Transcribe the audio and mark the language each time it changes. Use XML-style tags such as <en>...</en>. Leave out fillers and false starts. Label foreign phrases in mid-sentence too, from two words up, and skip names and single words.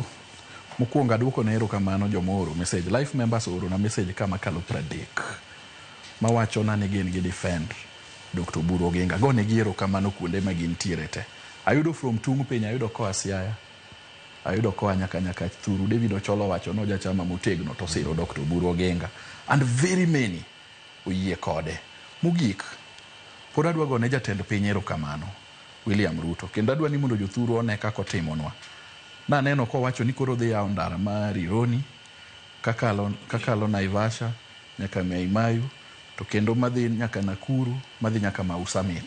<luo>Mokuongo aduoko ne erokamano jomoro message.</luo> <en>Life members</en> <luo>oro na message kama kalo 30. Mawacho na ni gin gi defend Dr. Oburu Oginga. Go ne gi erokamano kuonde ma gintiere te. Ayudo from tung piny, ayudo koa Siaya. Ayudo koa nyaka Thuru. David Ocholo wacho no jachama motegno to siro Dr. Oburu Oginga.</luo> <en>And very many</en> <luo>oyie kode. Mogik, pod adwa go ne jatend piny erokamano William Ruto. Kendo adwa ni mondo jothuru one kaka otimonwa. Na neno ko wacho ni koro dhi yawo ndara ma Rironi kakalo Naivasha nyaka Maimayu to kendo madhi nyaka Nakuru madhi nyaka Mau Summit.</luo>